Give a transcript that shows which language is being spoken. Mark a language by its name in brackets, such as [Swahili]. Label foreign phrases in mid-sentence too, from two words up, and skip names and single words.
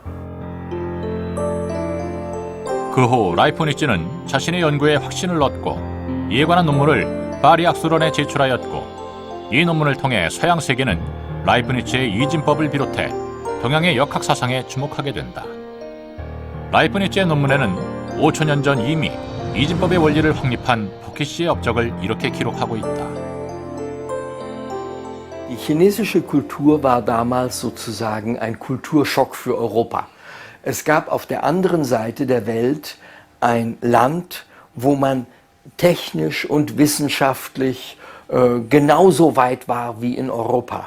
[Korean] 그 후 라이프니츠는 자신의 연구에 확신을 얻고 이에 관한 논문을 파리 학술원에 제출하였고 이 논문을 통해 서양 세계는 라이프니츠의 이진법을 비롯해 동양의 역학 사상에 주목하게 된다. 라이프니츠의 논문에는 5천년 전 이미 이진법의 원리를 확립한 보케 씨의 업적을 이렇게 기록하고 있다. [German] Die chinesische Kultur war damals sozusagen ein Kulturschock für Europa. Es gab auf der anderen Seite der Welt ein Land, wo man technisch und wissenschaftlich genauso weit war wie in Europa.